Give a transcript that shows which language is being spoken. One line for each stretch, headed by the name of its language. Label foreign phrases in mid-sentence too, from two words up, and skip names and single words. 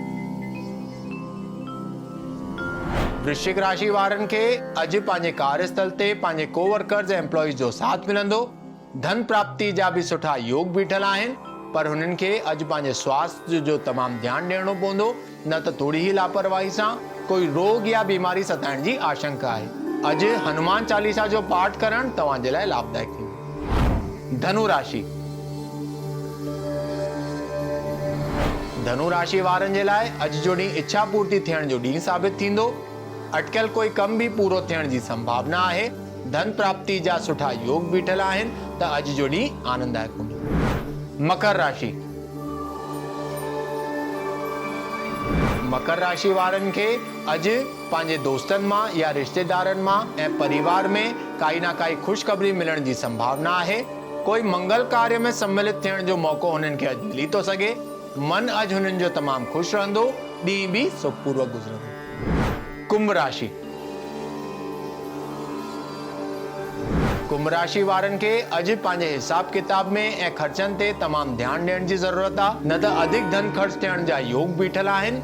Sindhi: वृश्चिक राशि वारनि खे अॼु पंहिंजे कार्यस्थल ते पंहिंजे कोवर्कर्स ऐं एम्प्लॉइज़ जो साथ मिलंदो। धन प्राप्ति जा बि सुठा योग बीठल आहिनि, पर हुननि खे अॼु पंहिंजे स्वास्थ्य जो तमामु ध्यानु ॾियणो पवंदो, न त थोरी ई लापरवाही सां कोई रोग या बीमारी सताइण जी आशंका आहे। अॼु हनुमान चालीसा जो पाठ करण तव्हां जे लाइ लाभदायक थींदो। धनु राशि। धनु राशि वारनि जे लाइ अॼु जो ॾींहुं इच्छा पूर्ति थियण जो ॾींहुं साबित थींदो। अटकियल कोई कम बि पूरो थियण जी संभावना आहे। धन प्राप्ति जा सुठा योग बीठल आहिनि त अॼु जो ॾींहुं आनंददायक हूंदो। मकर राशि। मकर राशि वारनि खे अॼु पंहिंजे दोस्तनि मां या रिश्तेदारनि मां ऐं परिवार में काई ना काई ख़ुशख़बरी मिलण जी संभावना आहे। कोई मंगल कार्य में सम्मिलित थियण जो मौक़ो हुननि खे अॼु मिली थो सघे। मन अॼु हुननि जो तमामु ख़ुशि रहंदो। ॾींहुं बि सुखपूर्वक गुज़रंदो। कुंभ राशि। कुंभ राशि वारनि खे अॼु पंहिंजे हिसाब किताब में ऐं ख़र्चनि ते तमामु ध्यानु ॾियण जी ज़रूरत आहे, न त अधिक धन ख़र्च थियण जा योग बीठल आहिनि।